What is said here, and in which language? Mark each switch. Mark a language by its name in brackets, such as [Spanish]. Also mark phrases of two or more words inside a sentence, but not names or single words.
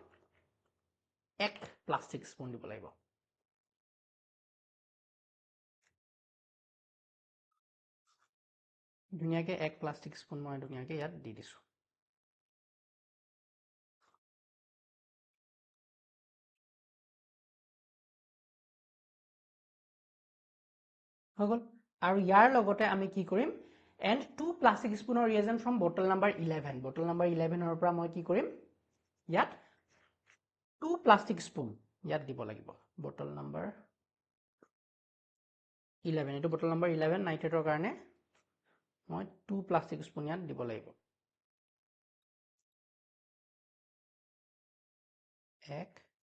[Assamese] 1 প্লাষ্টিক স্পুন দিব লাগিব ধুনিয়াকে 1 প্লাষ্টিক স্পুন মই ধুনিয়াকে ইয়াত দি দিছো হগল আৰু ইয়াৰ লগতে আমি কি কৰিম [English] and 2 plastic spoon or reagent from bottle number 11 bottle number 11 [Assamese] ৰ পৰা মই কি কৰিম ইয়াত [English] 2 plastic spoon [Assamese] ইয়াত দিব লাগিব [English] bottle number [Assamese] 11 এটো [English] bottle number 11 [Assamese] নাইট্ৰেটৰ কাৰণে মই [English] 2 plastic spoon [Assamese] ইয়াত দিব লাগিব 1